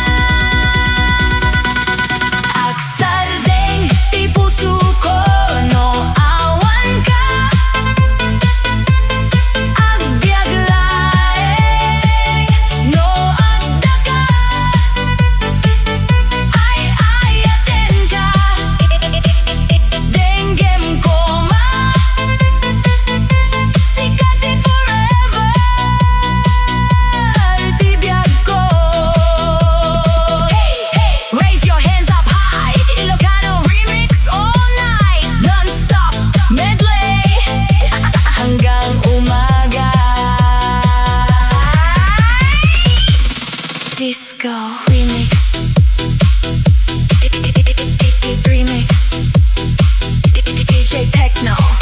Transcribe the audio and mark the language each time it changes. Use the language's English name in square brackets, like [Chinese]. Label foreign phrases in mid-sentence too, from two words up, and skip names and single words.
[Iloko] Aksardeng ti puso ko no awan ka Agbiag laeng no adda ka Ay ayaten ka Denggem koma Sikat ti forever Ti biag ko [English] Hey, hey, raise your hands up high Ilocano remix all night Non-stop medley [Filipino] Hanggang umaga [English] Disco remix Remix DJ Techno